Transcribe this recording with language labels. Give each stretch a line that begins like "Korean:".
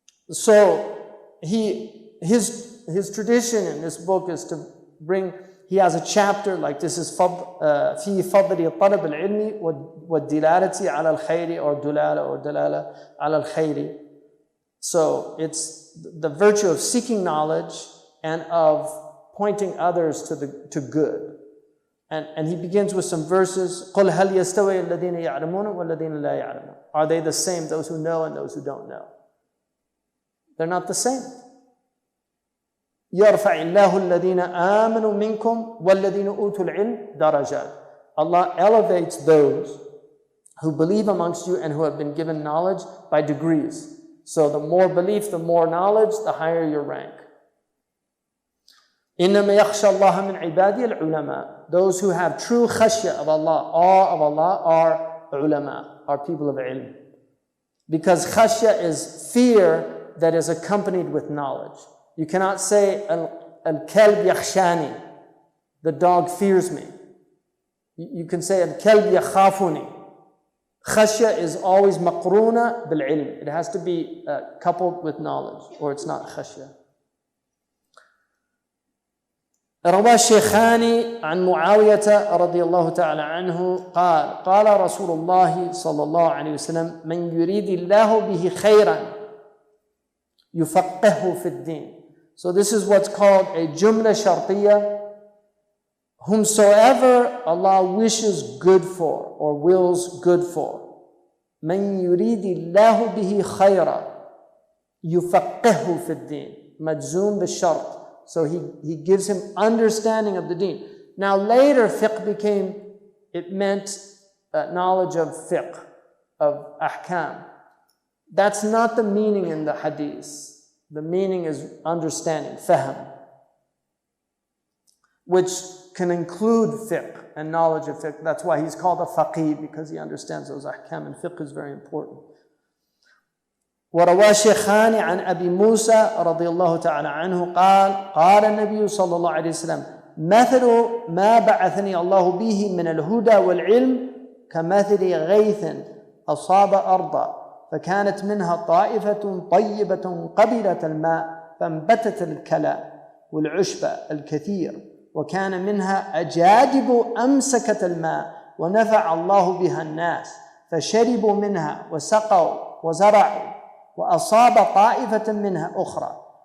English: So his tradition in this book is to bring, he has a chapter like this is
Arabic: في فضل طلب العلم والدلالة على الخير
English: or
Arabic: دلالة على الخير.
English: So it's the virtue of seeking knowledge and of pointing others to good. And he begins with some verses.
Arabic: قل هل يستوي الذين يعلمون والذين لا يعلمون.
English: Are they the same, those who know and those who don't know? They're not the same.
Arabic: يرفع الله الذين آمنوا منكم والذين أوتوا العلم درجات.
English: Allah elevates those who believe amongst you and who have been given knowledge by degrees. So the more belief, the more knowledge, the higher your rank.
Arabic: إنما يخشى الله من عبادي العلماء.
English: Those who have true khashya of Allah, awe of Allah, are ulama, are people of ilm. Because khashya is fear that is accompanied with knowledge. You cannot say,
Arabic: al-kalb yakhshani,
English: the dog fears me. You can say,
Arabic: al-kalb yakhafuni.
English: Khashya is always
Arabic: maqroona bil-ilm.
English: It has to be coupled with knowledge, or it's not khashya.
Arabic: روى الشيخان عن معاوية رضي الله تعالى عنه قال قال رسول الله صلى الله عليه وسلم من يريد الله به خيرا يفقهه في الدين.
English: So this is what's called a jumla shartiyya whomsoever Allah wishes good for or wills good for.
Arabic: مَن يُرِيدِ اللَّهُ بِهِ خَيْرًا يُفَقِّهُ فِي الدِّينِ. مَجْزُوم بِالشَّرْط.
English: So he gives him understanding of the deen. Now later fiqh it meant knowledge of fiqh, of ahkam. That's not the meaning in the hadith. The meaning is understanding, fahm, which can include fiqh and knowledge of fiqh. That's why he's called a faqih, because he understands those ahkam, and fiqh is very important.
Arabic: وروى الشيخان عن أبي موسى رضي الله تعالى عنه قال قال النبي صلى الله عليه وسلم مثل ما بعثني الله به من الهدى والعلم كمثل غيث أصاب أرضا فكانت منها طائفة طيبة قبلت الماء فانبتت الكلى والعشب الكثير وكان منها أجادب أمسكت الماء ونفع الله بها الناس فشربوا منها وسقوا وزرعوا وأصاب طائفة منها أخرى